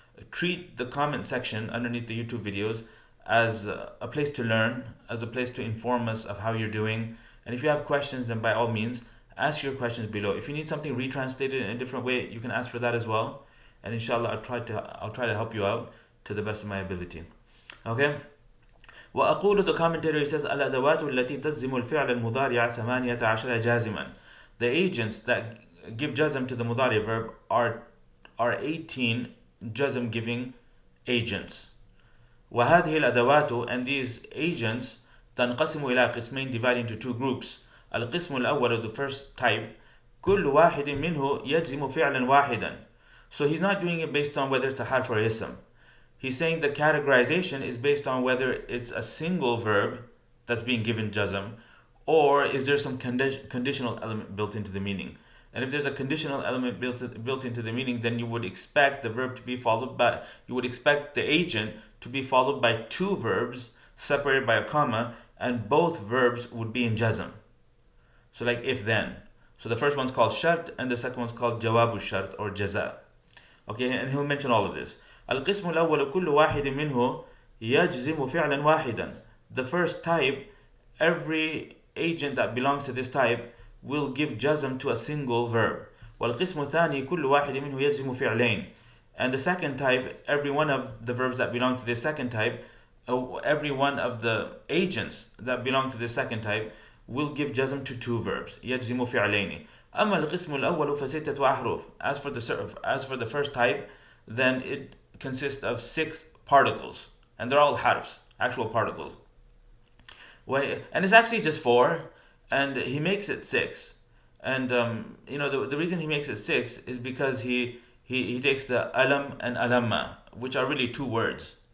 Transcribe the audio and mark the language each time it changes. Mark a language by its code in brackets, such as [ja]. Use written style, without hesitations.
[en] Treat the comment section underneath the YouTube videos as a place to learn, as a place to inform us of how you're doing. And if you have questions, then by all means, ask your questions below. If you need something retranslated in a different way, you can ask for that as well. And inshallah, I'll try to help you out to the best of my ability. Okay? [ar] وأقول, [en] the commentator says, [ar] الأدوات التي تجزم الفعل المضارع 18 جازما. [en] The agents that give jazm to the mudari verb are 18 jazm giving agents. [ar] وهذه الأدوات, [en] and these agents, [ar] تنقسم إلى قسمين, [en] divided into two groups. [ar] القسم الأول, [en] the first type, [ar] كل واحد منه يجزم فعلا واحدا. [en] So he's not doing it based on whether it's a harf or ism. He's saying the categorization is based on whether it's a single verb that's being given jazm, or is there some conditional element built into the meaning. And if there's a conditional element built into the meaning, then you would expect the verb to be followed by, you would expect the agent to be followed by two verbs separated by a comma, and both verbs would be in jazm. So like if then. So the first one's called shart, and the second one's called jawabu shart or jaza. Okay, and he'll mention all of this. [ar] القسم الأول كل واحد منه يجزم فعلا واحدا. [en] The first type, every agent that belongs to this type will give jazm to a single verb. [ar] والقسم الثاني كل واحد منه يجزم فعلين. [en] And the second type, every one of the verbs that belong to this second type, every one of the agents that belong to this second type will give jazm to two verbs. [ar] يجزم فعلين. أما القسم الأول فستة أحرف. [en] As for the first type, then it consists of 6 particles, and they're all harfs, actual particles. And it's actually just 4, and he makes it 6. And the reason he makes it 6 is because he takes the alam and alamma, which are really 2 words.